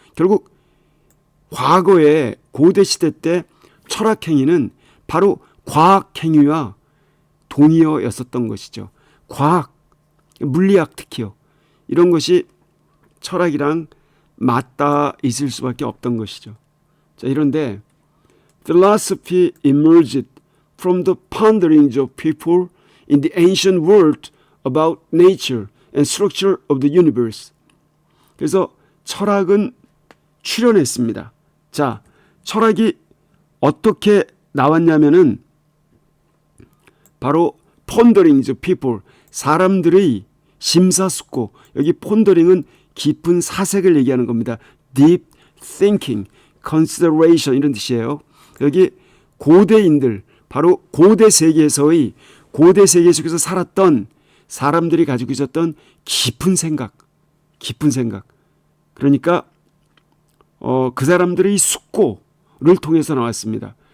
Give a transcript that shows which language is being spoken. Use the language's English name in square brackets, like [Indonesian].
[Korean] 결국 과거에 고대 시대 때 철학 행위는 바로 과학 행위와 동의어였었던 것이죠. 과학, 물리학 특히요. 이런 것이 철학이랑 맞닿아 있을 수밖에 없던 것이죠. 자, 이런데 [English] philosophy emerged from the ponderings of people in the ancient world about nature and structure of the universe. [Korean] 그래서 철학은 출현했습니다. 자, 철학이 어떻게 나왔냐면은 바로 [English] ponderings of people, [Korean] 사람들의 심사숙고, 여기 pondering은 깊은 사색을 얘기하는 겁니다. [English] deep thinking, consideration [Korean] 이런 뜻이에요. 여기 고대인들, 바로 고대 세계에서의, 고대 세계 속에서 살았던 사람들이 가지고 있었던 깊은 생각, 깊은 생각. 그러니까 그 사람들의 숙고를 통해서 나왔습니다.